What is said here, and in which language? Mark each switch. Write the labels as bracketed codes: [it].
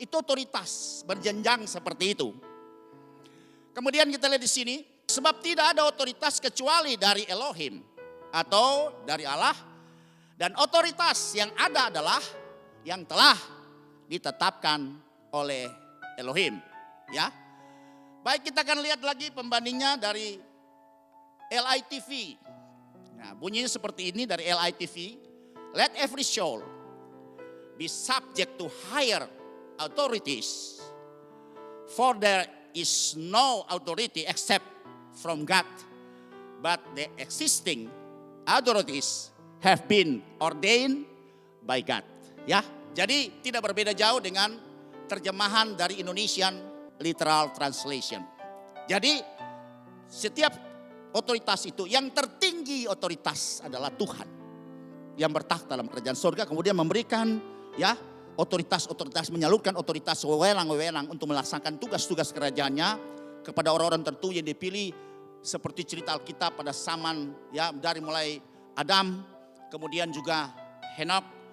[id] Itu otoritas berjenjang seperti itu. Kemudian kita lihat di sini, sebab tidak ada otoritas kecuali dari Elohim atau dari Allah, dan otoritas yang ada adalah yang telah ditetapkan oleh Elohim, ya. Baik, kita akan lihat lagi pembandingnya dari LITV. Nah, bunyinya seperti ini dari LITV. [en] Let every soul be subject to higher authorities. For there is no authority except from God. But the existing authorities have been ordained by God. [id] Ya, jadi tidak berbeda jauh dengan terjemahan dari Indonesian Literal Translation. Jadi setiap otoritas itu, yang tertinggi otoritas adalah Tuhan yang bertakhta dalam kerajaan surga, kemudian memberikan ya otoritas menyalurkan otoritas wewenang untuk melaksanakan tugas-tugas kerajaannya kepada orang-orang tertentu yang dipilih, seperti cerita Alkitab pada zaman ya dari mulai Adam, kemudian juga Henok,